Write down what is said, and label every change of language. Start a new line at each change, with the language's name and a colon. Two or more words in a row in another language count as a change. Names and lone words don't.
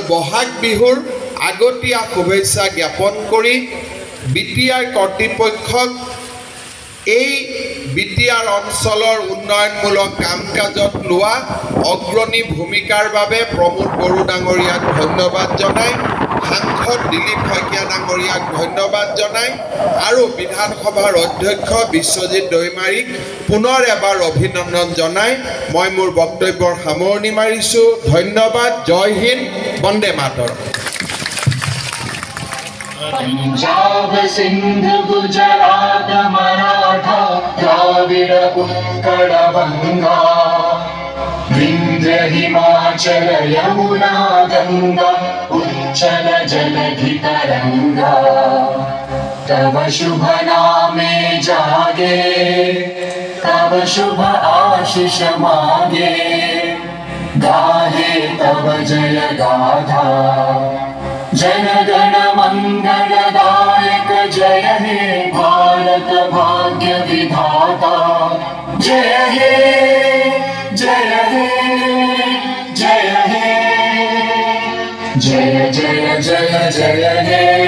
Assamese: বহাগ বিহুৰ আগতীয়া শুভেচ্ছা জ্ঞাপন কৰি বিটিআৰ কৰ্তৃপক্ষক এই বিটিআৰ অঞ্চলৰ উন্নয়নমূলক কাম কাজত লোৱা অগ্ৰণী ভূমিকাৰ বাবে প্ৰমোদ বড়ো ডাঙৰীয়াক ধন্যবাদ জনাই, সাংসদ দিলীপ শইকীয়া ডাঙৰীয়াক ধন্যবাদ জনাই আৰু বিধানসভাৰ অধ্যক্ষ বিশ্বজিৎ দৈমাৰীক পুনৰ এবাৰ অভিনন্দন জনাই মই মোৰ বক্তব্যৰ সামৰণি মাৰিছোঁ। ধন্যবাদ।
Hindi: जय हिन्द,
Assamese: বন্দে মাতৰম।
Bangla: পঞ্জাব সিন্ধ গুজরাট মরাঠা দ্রাবিড় উৎকল বঙ্গ বিন্ধ্য হিমাচল যমুনা গঙ্গা উচ্ছল জলধি তরঙ্গ তব শুভ নামে জাগে তব শুভ আশিস মাগে গাহে তব জয় গাথা জনগণ মঙ্গলদায়ক জয় হে ভারত ভাগ্য বিধাতা জয় হে জয় হে জয় হে জয় জয় জয় জয় হে।